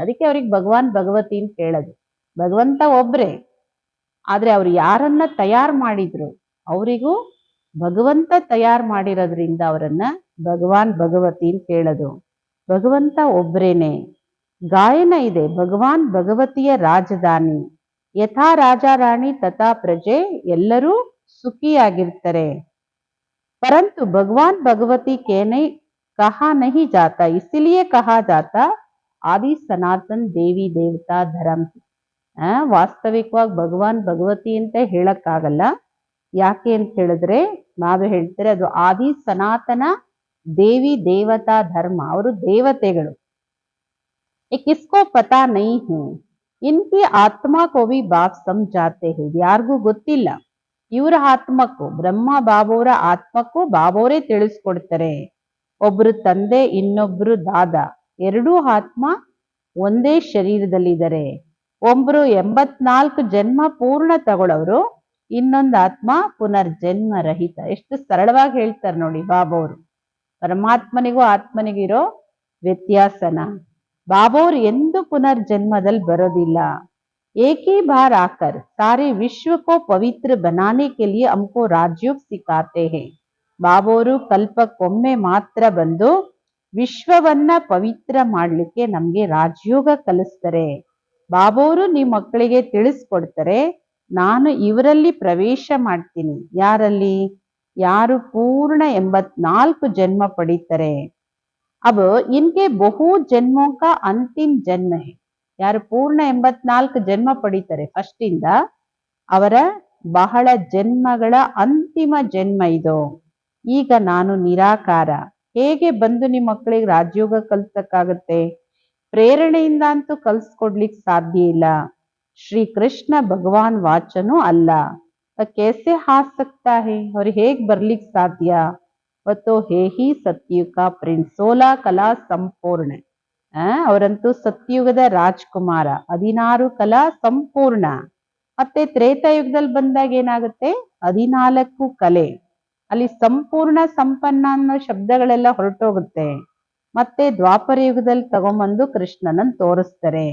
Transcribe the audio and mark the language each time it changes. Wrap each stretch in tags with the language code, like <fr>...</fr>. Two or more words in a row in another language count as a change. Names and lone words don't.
<kn>ಅದಕ್ಕೆ ಅವ್ರಿಗೆ ಭಗವಾನ್ ಭಗವತಿ ಅಂತ ಹೇಳೋದು. ಭಗವಂತ ಒಬ್ರೇ, ಆದ್ರೆ ಅವ್ರು ಯಾರನ್ನ ತಯಾರು ಮಾಡಿದ್ರು ಅವರಿಗೂ ಭಗವಂತ ತಯಾರು ಮಾಡಿರೋದ್ರಿಂದ ಅವರನ್ನ ಭಗವಾನ್ ಭಗವತಿ ಅಂತ ಹೇಳೋದು. ಭಗವಂತ ಒಬ್ರೇನೆ. ಗಾಯನ ಇದೆ, ಭಗವಾನ್ ಭಗವತಿಯ ರಾಜಧಾನಿ. ಯಥಾ ರಾಜ ರಾಣಿ ತಥಾ ಪ್ರಜೆ, ಎಲ್ಲರೂ ಸುಖಿಯಾಗಿರ್ತಾರೆ.</kn> <hi>परंतु भगवान भगवती कहने कहा नहीं जाता, इसीलिए कहा जाता आदि सनातन देवी देवता धर्म.</hi> <kn>ವಾಸ್ತವಿಕವಾಗಿ ಭಗವಾನ್ ಭಗವತಿ ಅಂತ ಹೇಳಕ್ಕಾಗಲ್ಲ. ಯಾಕೆ ಅಂತ ಹೇಳಿದ್ರೆ ನಾವೇ ಹೇಳ್ತಾರೆ ಅದು ಆದಿ ಸನಾತನ ದೇವಿ ದೇವತಾ ಧರ್ಮ. ಅವರು ದೇವತೆಗಳು.</kn> <hi>ये किसको पता नहीं है, इनकी आत्मा को भी बाप समझाते हैं.</hi> <kn>ಯಾರಿಗೂ ಗೊತ್ತಿಲ್ಲ. ಇವರ ಆತ್ಮಕ್ಕೂ, ಬ್ರಹ್ಮ ಬಾಬೋರ ಆತ್ಮಕ್ಕೂ ಬಾಬೋರೇ ತಿಳಿಸ್ಕೊಡ್ತಾರೆ. ಒಬ್ರು ತಂದೆ, ಇನ್ನೊಬ್ರು ದಾದ, ಎರಡೂ ಆತ್ಮ ಒಂದೇ ಶರೀರದಲ್ಲಿದ್ದಾರೆ. ಒಬ್ರು 84 ಜನ್ಮ ಪೂರ್ಣ ತಗೊಳ್ಳೋರು, ಇನ್ನೊಂದು ಆತ್ಮ ಪುನರ್ಜನ್ಮ ರಹಿತ. ಎಷ್ಟು ಸರಳವಾಗಿ ಹೇಳ್ತಾರೆ ನೋಡಿ ಬಾಬೋರು. ಪರಮಾತ್ಮನಿಗೂ ಆತ್ಮನಿಗಿರೋ ವ್ಯತ್ಯಾಸನ. ಬಾಬೋರು ಎಂದು ಪುನರ್ಜನ್ಮದಲ್ಲಿ ಬರೋದಿಲ್ಲ.</kn> <hi>एक ही बार आकर सारे विश्व को पवित्र बनाने के लिए हमको राजयोग सिखाते हैं.</hi> <kn>ಬಾಬೋರು ಕಲ್ಪಕ್ಕೊಮ್ಮೆ ಮಾತ್ರ ಬಂದು ವಿಶ್ವವನ್ನ ಪವಿತ್ರ ಮಾಡ್ಲಿಕ್ಕೆ ನಮ್ಗೆ ರಾಜಯೋಗ ಕಲಿಸ್ತಾರೆ. ಬಾಬೋರು ನಿಮ್ಮ ಮಕ್ಕಳಿಗೆ ತಿಳಿಸ್ಕೊಡ್ತಾರೆ, ನಾನು ಇವರಲ್ಲಿ ಪ್ರವೇಶ ಮಾಡ್ತೀನಿ. ಯಾರಲ್ಲಿ? ಯಾರು ಪೂರ್ಣ 84 ಜನ್ಮ ಪಡೀತಾರೆ.</kn> <hi>अब इनके बहु जन्मों का अंतिम जन्म है.</hi> <kn>ಯಾರು ಪೂರ್ಣ 84 ಜನ್ಮ ಪಡೀತಾರೆ ಫಸ್ಟ್ ಇಂದ, ಅವರ ಬಹಳ ಜನ್ಮಗಳ ಅಂತಿಮ ಜನ್ಮ ಇದು. ಈಗ ನಾನು ನಿರಾಕಾರ. ಹೇಗೆ ಬಂದು ನಿಮ್ಮ ಮಕ್ಕಳಿಗೆ ರಾಜಯೋಗ ಕಲ್ಸಕ್ಕಾಗತ್ತೆ? ಪ್ರೇರಣೆಯಿಂದ ಅಂತೂ ಕಲ್ಸ್ಕೊಡ್ಲಿಕ್ಕೆ ಸಾಧ್ಯ ಇಲ್ಲ. ಶ್ರೀ ಕೃಷ್ಣ ಭಗವಾನ್ ವಾಚನೂ ಅಲ್ಲ.</kn> <hi>कैसे आ सकता है,</hi> <kn>ಅವ್ರು ಹೇಗ್ ಬರ್ಲಿಕ್ಕೆ ಸಾಧ್ಯ?</kn> <hi>तो हे ही सत्युग का प्रिंस, 16 कला संपूर्ण.</hi> <kn>ಅವರಂತೂ ಸತ್ಯುಗದ ರಾಜ್ಕುಮಾರ, 16 ಕಲಾ ಸಂಪೂರ್ಣ. ಮತ್ತೆ ತ್ರೇತಾಯುಗದಲ್ಲಿ ಬಂದಾಗ ಏನಾಗುತ್ತೆ? 14 ಕಲೆ. ಅಲ್ಲಿ ಸಂಪೂರ್ಣ ಸಂಪನ್ನ ಅನ್ನೋ ಶಬ್ದಗಳೆಲ್ಲ ಹೊರಟೋಗುತ್ತೆ. ಮತ್ತೆ ದ್ವಾಪರ ಯುಗದಲ್ಲಿ ತಗೊಂಬಂದು ಕೃಷ್ಣನನ್ನು ತೋರಿಸ್ತಾರೆ.</kn>